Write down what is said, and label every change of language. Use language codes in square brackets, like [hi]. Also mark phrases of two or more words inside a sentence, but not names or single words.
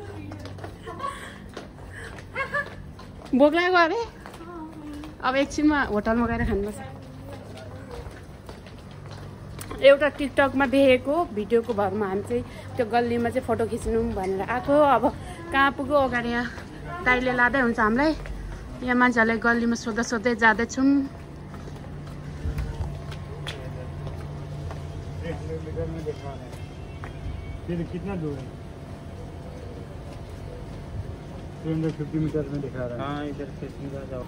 [ne] भोक लाग्यो अरे, अब एकछिनमा होटलमा गएर खानुपर्छ। एउटा टिकटकमा देखेको भिडियोको भरमा हामी चाहिँ त्यो गल्लीमा चाहिँ फोटो खिच्नु भनेर आएको। अब कहाँ पुग्यो अगाडि यहाँ दाइले लाँदै हुन्छ हामीलाई। यहाँ मान्छेहरूलाई गल्लीमा सोध्दा सोध्दै जाँदैछौँ। [hi] कितना दूर है? 350 मीटर में दिखा रहा है। हाँ इधर से सीधा जाओ।